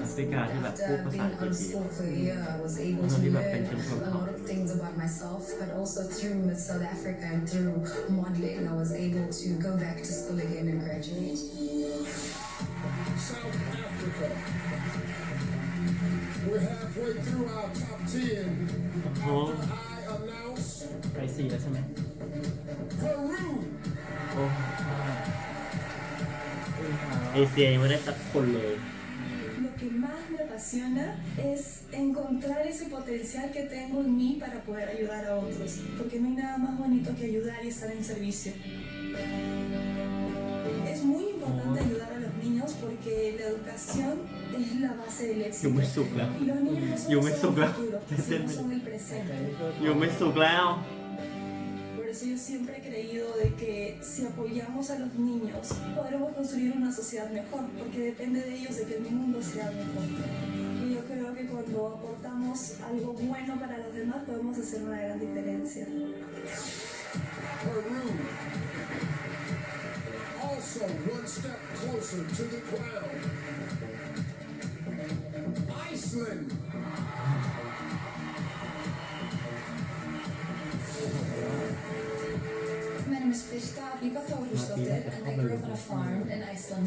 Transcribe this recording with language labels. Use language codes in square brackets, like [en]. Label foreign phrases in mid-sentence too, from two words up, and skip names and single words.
[en] After being out of school for a year, I was able to learn a lot of things about myself, but also through Miss South Africa and through modeling, I was able to go back to school again and graduate. South Africa. We're halfway through our top 10. I announce [th] ไป4แล้วใช่ไหม [en] Peru. [th] เอเชียยังไม่ได้สักคนเลย [es] Lo que más me apasiona es encontrar ese potencial que tengo en mí para poder ayudar a otros, porque no hay nada más bonito que ayudar y estar en servicio. Es muy importante ayudar a los niños porque la educación es la base del éxito. Yo me sucla. Y los niños no son Yo me solo el sucla. futuro, sino son el presente. [th] อยู่ไม่สุกแล้ว [es] Por eso yo siempre he creído de que si apoyamos a los niños podremos construir una sociedad mejor, porque depende de ellos de que el mundo sea mejor. Y yo creo que cuando aportamos algo bueno para los demás podemos hacer una gran diferencia. [en] Peru. Also one step closer to the crown. Iceland. My name is Britta Vika Þórisdóttir, and I grew up on a farm in Iceland.